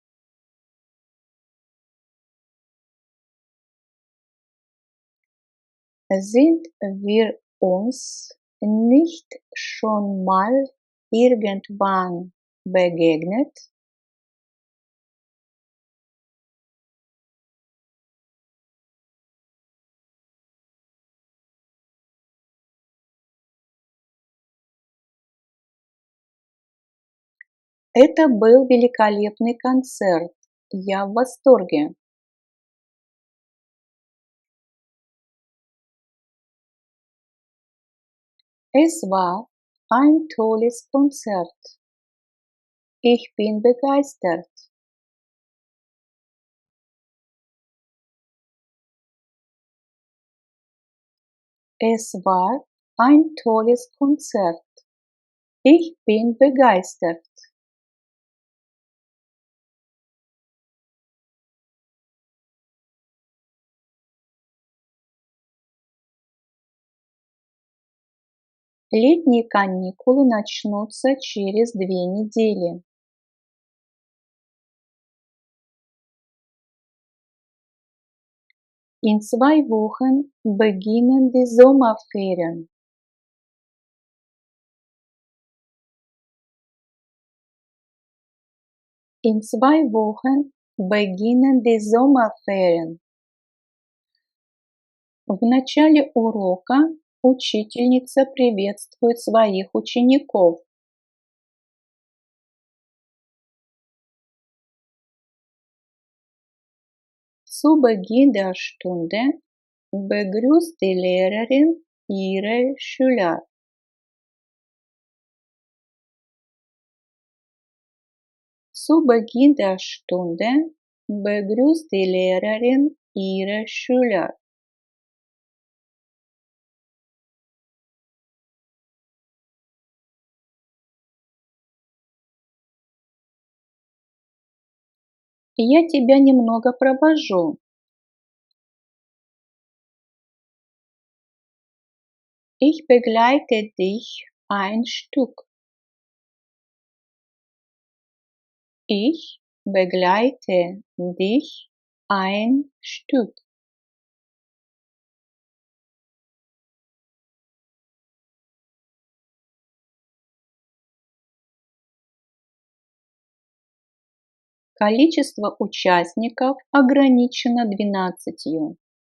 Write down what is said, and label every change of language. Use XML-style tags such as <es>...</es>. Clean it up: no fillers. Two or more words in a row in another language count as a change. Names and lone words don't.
<de>Sind wir uns nicht schon mal irgendwann begegnet?</de> <ru>Это был великолепный концерт. Я в восторге.</ru> <de>Es war ein tolles Konzert. Ich bin begeistert. Es war ein tolles Konzert. Ich bin begeistert.</de> <ru>Летние каникулы начнутся через 2 недели.</ru> <de>In 2 Wochen beginnen die Sommerferien. In 2 Wochen beginnen die Sommerferien.</de> <ru>В начале урока учительница приветствует своих учеников.</ru> <de>Zu Beginn der Stunde begrüßt die Lehrerin ihre Schüler. Zu Beginn der Stunde begrüßt die Lehrerin ihre Schüler.</de> <ru>Я тебя немного провожу.</ru> <de>Ich begleite dich ein Stück. Ich begleite dich ein Stück.</de> <ru>Количество участников ограничено 12.</ru>